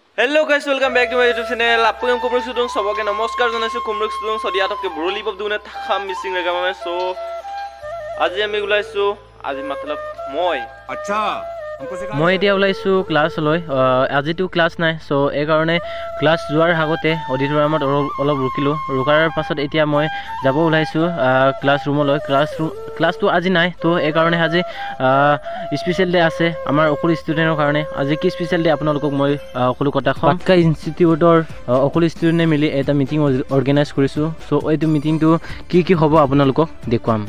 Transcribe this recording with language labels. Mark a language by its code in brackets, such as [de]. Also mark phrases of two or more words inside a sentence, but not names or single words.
[en] Hello guys, welcome back to my YouTube channel. [mjw] Apun kumruk sudung soboke [as] নমস্কাৰ জনাইছোঁ [mjw] kumruk sudung sodiatok ke broli pop dune tham missing regame so [as] আজি আমি ওলাইছোঁ আজি মতলব মই [mjw] अच्छा [as] মই এতিয়া ওলাইছো ক্লাছ লৈ আজিটো ক্লাছ নাই সো এই কাৰণে ক্লাছ যোৱাৰ আগতে অডিটৰিয়ামত অলপ ৰখিলো ৰখাৰ পাছত এতিয়া মই যাব ওলাইছো ক্লাছ ৰুমলৈ ক্লাছটো আজি নাই তো এই কাৰণে আজি [en] special day [as] আছে আমাৰ অকল ষ্টুডেন্টৰ কাৰণে আজি কি [en] special day [as] আপোনালোকক মই অকল কথা কম পাটকা ইনষ্টিটিউটৰ অকল ষ্টুডেন্টে মিলি এটা [en] meeting organise [as] কৰিছো সো এইটো মিটিংটো কি হ'ব আপোনালোকক দেখুৱাম